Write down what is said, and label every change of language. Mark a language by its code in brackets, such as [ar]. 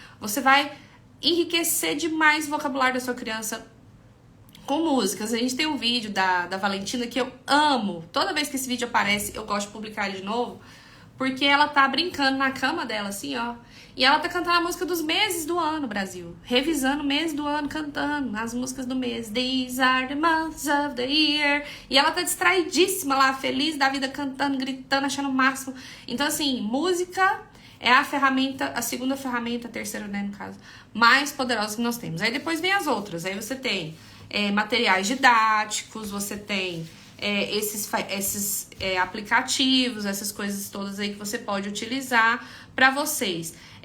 [pt] Você vai enriquecer demais o vocabulário da sua criança com músicas. A gente tem um vídeo da Valentina que eu amo, toda vez que esse vídeo aparece eu gosto de publicar ele de novo, porque ela tá brincando na cama dela assim, ó. E ela tá cantando a música dos meses do ano, Brasil. Revisando o mês do ano, cantando as músicas do mês. [en] These are the months of the year. [pt] E ela tá distraidíssima lá, feliz da vida, cantando, gritando, achando o máximo. Então, assim, música é a ferramenta, a segunda ferramenta, a terceira, né, no caso, mais poderosa que nós temos. Aí depois vem as outras. Aí você tem materiais didáticos, você tem esses aplicativos, essas coisas todas aí que você pode utilizar para vocês.